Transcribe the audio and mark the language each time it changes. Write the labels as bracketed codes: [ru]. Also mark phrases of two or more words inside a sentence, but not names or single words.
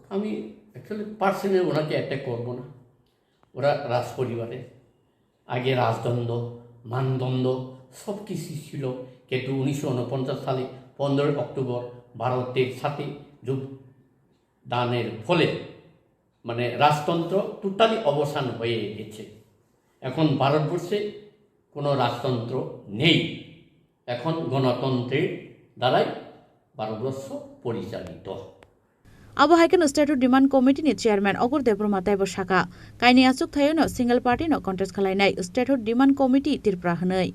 [bn] আমি [en] actually personally [bn] ওনাকে অ্যাটাক করবো না। ওরা রাজ পরিবারে আগে রাজদ্বন্দ্ব মানদণ্ড সব কিছু ছিল, কিন্তু 1949 সালে 15 অক্টোবর ভারতের সাথে যোগদানের ফলে মানে রাজতন্ত্র টোটালি অবসান হয়ে গেছে। এখন ভারতবর্ষে কোনো রাজতন্ত্র নেই। এখন গণতন্ত্রের দ্বারাই ভারতবর্ষ পরিচালিত। [trp] Abohaikan Statehood Demand Committee ni Chairman Ogur Debroma Taibo Shaka Kaini Asuk Thayono Single Party no contest khalainai Statehood Demand Committee tirpra hanai.